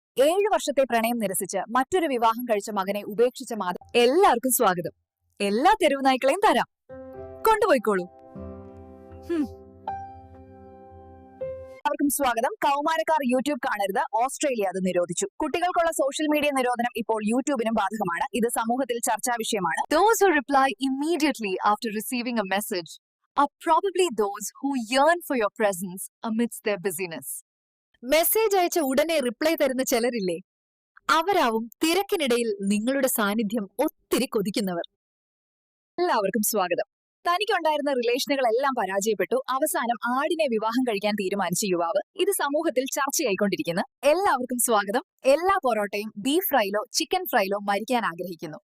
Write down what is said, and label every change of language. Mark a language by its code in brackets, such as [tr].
[ml] 7 വർഷത്തെ പ്രണയം നിരസിച്ച് മറ്റൊരു വിവാഹം കഴിച്ച മകനെ ഉപേക്ഷിച്ച മാതാവ്. എല്ലാവർക്കും സ്വാഗതം. എല്ലാ തെരുവ് നായ്ക്കളെയും തരാം, കൊണ്ടുപോയിക്കോളൂ. എല്ലാവർക്കും സ്വാഗതം. കൗമാരക്കാർ യൂട്യൂബ് കാണരുത്, ഓസ്ട്രേലിയ അത് നിരോധിച്ചു. കുട്ടികൾക്കുള്ള സോഷ്യൽ മീഡിയ നിരോധനം ഇപ്പോൾ യൂട്യൂബിനും ബാധകമാണ്. ഇത് സമൂഹത്തിൽ ചർച്ചാ വിഷയമാണ്. [en] Those who reply immediately after receiving a message are probably those who yearn for your presence amidst their busyness. [ml] Message അയച്ച ഉടനെ റിപ്ലൈ തരുന്ന ചിലരില്ലേ, അവരാവും തിരക്കിനിടയിൽ നിങ്ങളുടെ സാന്നിധ്യം ഒത്തിരി കൊതിക്കുന്നവർ. എല്ലാവർക്കും സ്വാഗതം. തനിക്കുണ്ടായിരുന്ന റിലേഷനുകളെല്ലാം പരാജയപ്പെട്ടു. അവസാനം ആടിനെ വിവാഹം കഴിക്കാൻ തീരുമാനിച്ച യുവാവ്. ഇത് സമൂഹത്തിൽ ചർച്ചയായിക്കൊണ്ടിരിക്കുന്നു. എല്ലാവർക്കും സ്വാഗതം. എല്ലാ പൊറോട്ടയും ബീഫ് ഫ്രൈയിലോ ചിക്കൻ ഫ്രൈയിലോ മരിക്കാൻ ആഗ്രഹിക്കുന്നു.